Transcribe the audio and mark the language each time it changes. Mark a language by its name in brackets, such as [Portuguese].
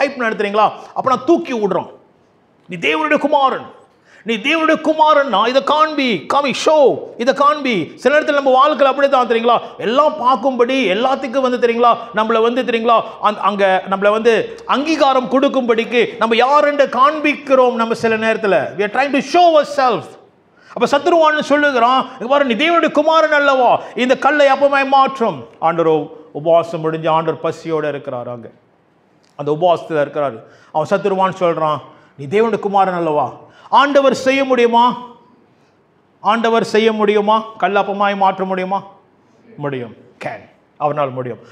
[Tamil] Hype நடத்துறீங்களா, அப்போ நான் தூக்கி விடுறான். நீ தேவனுடைய குமாரன், நீ தேவனுடைய குமாரன்னா இதை காமி ஷோ, இதை காண்பி. சில நேரத்தில் நம்ம வாழ்க்கையில் அப்படி தான் தெரியுங்களா, எல்லாம் பார்க்கும்படி எல்லாத்துக்கும் வந்து தெரியுங்களா, நம்மளை வந்து தெரியுங்களா அங்கே நம்மளை வந்து அங்கீகாரம் கொடுக்கும்படிக்கு நம்ம யாருன்னு காண்பிக்கிறோம். நம்ம சில நேரத்தில் [English] we are trying to show ourselves. [Tamil] அப்போ சத்துருவான்னு சொல்லுகிறான், நீ தேவனுடைய குமாரன் அல்லவா, இந்த கல்லை அப்பமாய் மாற்றும். ஆண்டவர் உபவாசம் முடிஞ்சு ஆண்டவர் பசியோடு இருக்கிறார், அங்கே அந்த உபவாசத்தில் இருக்கிறார். அவன் சத்துருவான்னு சொல்கிறான், நீ தேவனுடைய குமாரன் அல்லவா, ஆண்டவர் செய்ய முடியுமா, ஆண்டவர் செய்ய முடியுமா, கல்லப்பமாய் மாற்ற முடியுமா, முடியும், கேன், அவனால் முடியும்.